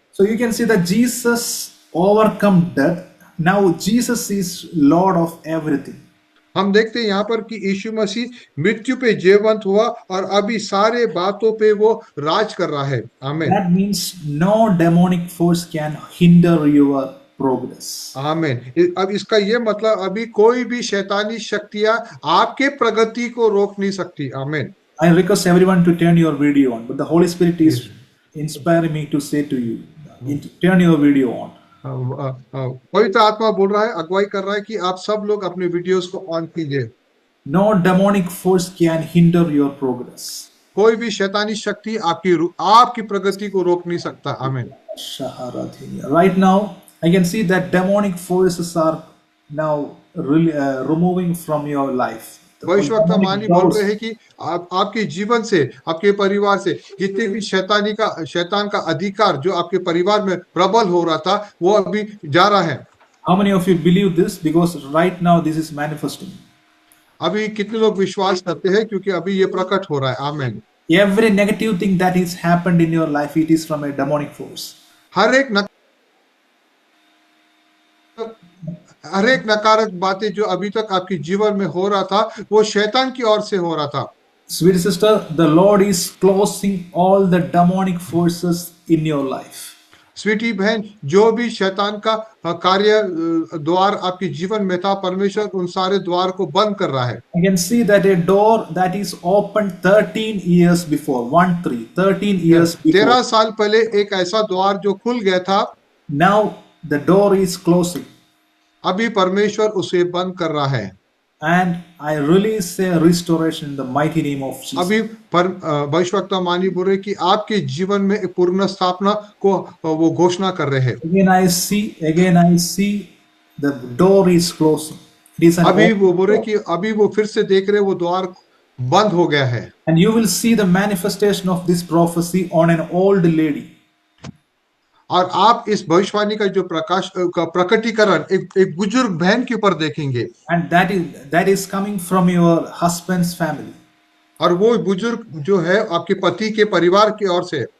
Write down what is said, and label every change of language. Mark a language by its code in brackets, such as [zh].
[en] So you can see that Jesus overcome death. Now Jesus is Lord of everything. [hi] हम देखते हैं यहाँ पर कि यीशु मसीह मृत्यु पे जयवंत हुआ और अभी सारे बातों पे वो राज कर रहा है। आमीन। [en] That means no demonic force can hinder your progress. [hi] आमीन। अब इसका ये मतलब अभी कोई भी शैतानी शक्तियां आपके प्रगति को रोक नहीं सकती। आमीन। [en] I request everyone to turn your video on, but the Holy Spirit is yes. inspiring me to say to you, turn your video on. [hi] पवित्र आत्मा बोल रहा है, अगुवाई कर रहा है कि आप सब लोग अपने वीडियोस को ऑन कीजिए। [en] No demonic force can hinder your progress. [hi] कोई भी शैतानी शक्ति आपकी प्रगति को रोक नहीं सकता। आमीन। [en] Right now, I can see that demonic forces are now really, removing from your life. The [hi] भविष्यवक्ता [en] demonic [hi] मानी बोल [en] powers, [hi] रहे हैं कि आपके जीवन से, आपके परिवार से जितने भी शैतान का अधिकार जो आपके परिवार में प्रबल हो रहा था, वो अभी जा रहा है। [en] how many of you believe this? Because right now this is manifesting. [hi] अभी कितने लोग विश्वास करते हैं, क्योंकि अभी ये प्रकट हो रहा है। आमीन। [en] Every negative thing that is happened in your life, it is from a demonic force. [hi] हर एक नकारात्मक बातें जो अभी तक आपके जीवन में हो रहा था, वो शैतान की ओर से हो रहा था। [en] Sweet sister, the Lord is closing all the demonic forces in your life. [hi] Sweety बहन, जो भी शैतान का कार्य द्वार आपके जीवन में था, परमेश्वर उन सारे द्वार को बंद कर रहा है। [en] I can see that a door that is opened 13 years before, 13 years before. [hi] 13 साल पहले एक ऐसा द्वार जो खुल गया था, [en] Now the door is closing. [hi] अभी परमेश्वर उसे बंद कर रहा है। [en] And I release a restoration in the mighty name of Jesus. [hi] अभी भविष्यवक्ता मानी बोल रहे कि आपके जीवन में एक पूर्ण स्थापना को वो घोषणा कर रहे हैं। [en] Again I see the door is closing. It is an [hi] अभी [en] open [hi] वो बोल रहे [en] door. [hi] कि अभी वो फिर से देख रहे वो द्वार बंद हो गया है। [en] And you will see the manifestation of this prophecy on an old lady. [hi] और आप इस भविष्यवाणी का जो प्रकटीकरण एक बुजुर्ग बहन के ऊपर देखेंगे। [en] And that is coming from your husband's family. [hi] और वो बुजुर्ग जो है आपके पति के परिवार की ओर से।